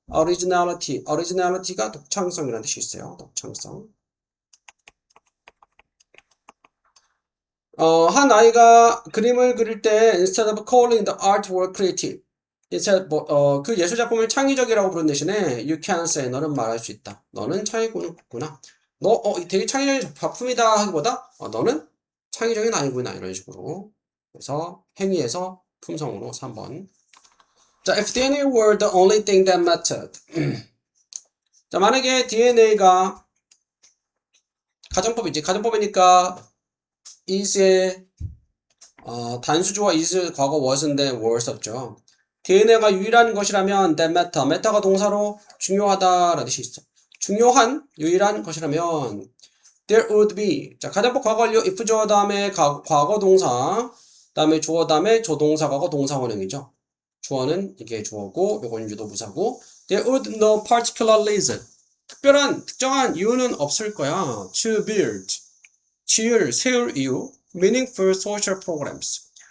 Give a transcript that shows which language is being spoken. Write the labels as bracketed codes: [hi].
[ko] originality가 독창성이라는 뜻이 있어요. 독창성. 한 아이가 그림을 그릴 때 [en] instead of calling the artwork creative. [ko] 그 예술 작품을 창의적이라고 부른 대신에 [en] you can say [ko] 너는 말할 수 있다. 너는 창의구나. 너 되게 창의적인 작품이다 하기보다 너는 창의적인 아이구나 이런 식으로. 그래서 행위에서 품성으로 3번. [en] 자, if DNA were the only thing that mattered. [ko] 자, 만약에 DNA가 가정법이지. 가정법이니까 is의 단수주어 is 과거 was인데 were 썼죠. DNA가 유일한 것이라면 [en] that matter, [ko] matter가 동사로 중요하다라는 뜻이 있어. 중요한 유일한 것이라면 [en] there would be. [ko] 자, 가정법 과거 완료 if 주어 다음에 과거 동사, 다음에 주어 다음에 조동사 과거 동사 원형이죠. 주어는 이게 주어고 요건 유도부사고 [en] there would no particular reason. [ko] 특정한 이유는 없을 거야. [en] to build. [ko] 세울 이유. [en] meaningful social programs.